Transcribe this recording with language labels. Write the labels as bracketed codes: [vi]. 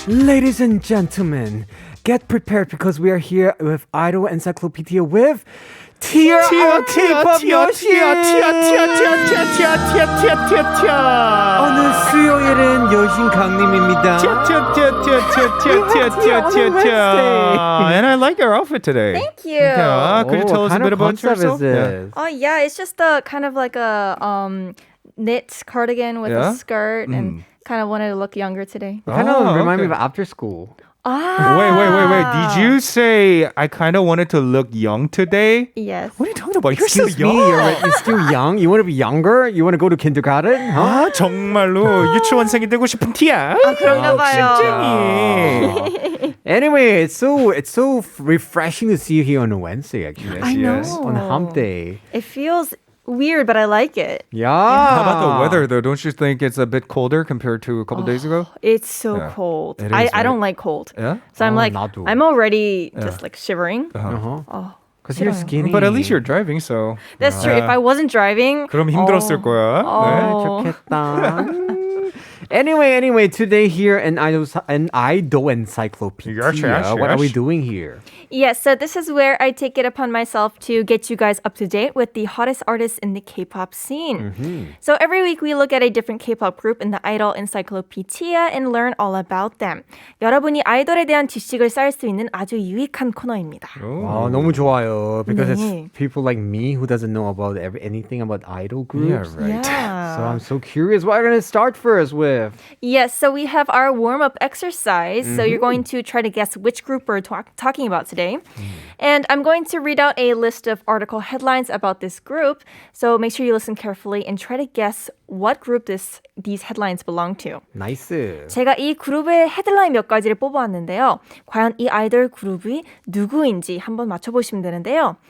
[en] Ladies and gentlemen, get prepared because we are here with Idol Encyclopedia with Tia, our K-pop 여신. [ko] 오늘 수요일은 여신 강림입니다. [en] And I like your outfit today. Thank you. Yeah, could you tell us a bit about yourself? Oh yeah, it's just a kind of like a knit cardigan with a skirt and kind of wanted to look younger today. Kind of remind me of after school. Wait. Did you say I kind of wanted to look young today? Yes. What are you talking about? You're Excuse still me, young. you're still young? You want to be younger? You want to go to kindergarten? Huh? [ko] 정말로 유치원생이 되고 싶은 티야? 그런가 봐요. [en] Anyway, it's so refreshing to see you here on a Wednesday, actually. I know. On a hump day. It feels weird, but I like it. Yeah. How about the weather, though? Don't you think it's a bit colder compared to a couple days ago? It's so cold. It is, I right? don't like cold. Yeah? So I'm like, [ko] 나도. [en] I'm already just like shivering. Because you're skinny. But at least you're driving, so. That's true. If I wasn't driving, [ko] 그럼 힘들었을 거야. 네. 좋겠다. [en] Anyway, today here in Idol Encyclopedia, what are we doing here? yes, so this is where I take it upon myself to get you guys up to date with the hottest artists in the K-pop scene. So every week we look at a different K-pop group in the Idol Encyclopedia and learn all about them. [ko] 여러분이 아이돌에 대한 지식을 쌓을 수 있는 아주 유익한 코너입니다. 너무 좋아요. Because 네. [en] it's people like me who doesn't know about anything about idol groups. Yeah, right. Yeah. So I'm so curious. What are we going to start first with? Yes, so we have our warm-up exercise. So you're going to try to guess which group we're talking about today. And I'm going to read out a list of article headlines about this group. So make sure you listen carefully and try to guess what group these headlines belong to. Nice. [ko] 제가 이 그룹의 헤드라인 몇 가지를 뽑아왔는데요. 과연 이 아이돌 그룹이 누구인지 한번 맞춰보시면 되는데요.